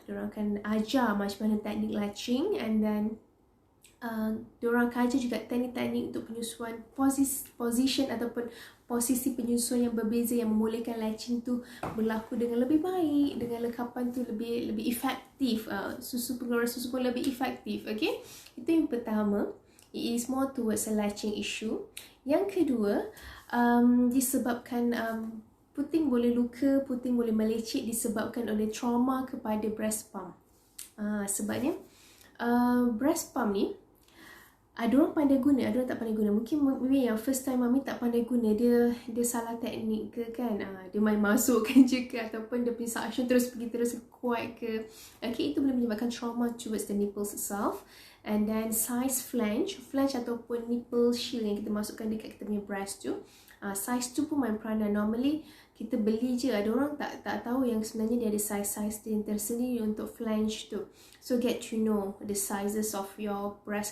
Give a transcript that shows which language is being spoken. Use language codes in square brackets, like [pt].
[ms] Diorang akan ajar macam mana teknik latching, [en] and then [ms] diorang akan ajar juga teknik-teknik untuk penyusuan, position ataupun posisi penyusuan yang berbeza yang membolehkan latching tu berlaku dengan lebih baik, dengan lekapan tu lebih efektif, pengeluaran susu pun lebih efektif. Okay, itu yang pertama. [en] It is more towards a latching issue. [ms] Yang kedua, disebabkan puting boleh luka, puting boleh melecet disebabkan oleh trauma kepada breast pump. Sebabnya breast pump ni, ada orang pandai guna, ada orang tak pandai guna. Mungkin yang [en] first time [ms] mami tak pandai guna, dia salah teknik ke kan. Dia main masukkan je ke, ataupun dia punya suction terus kuat ke. Okay, itu boleh menyebabkan [en] trauma towards the nipples itself. And then [ms] size flange ataupun nipple shield yang kita masukkan dekat kita punya breast tu, size tu pun main peranan. Normally kita beli je, ada orang tak tahu yang sebenarnya dia ada size dia tersendiri untuk flange tu. [en] So get to know the sizes of your breast.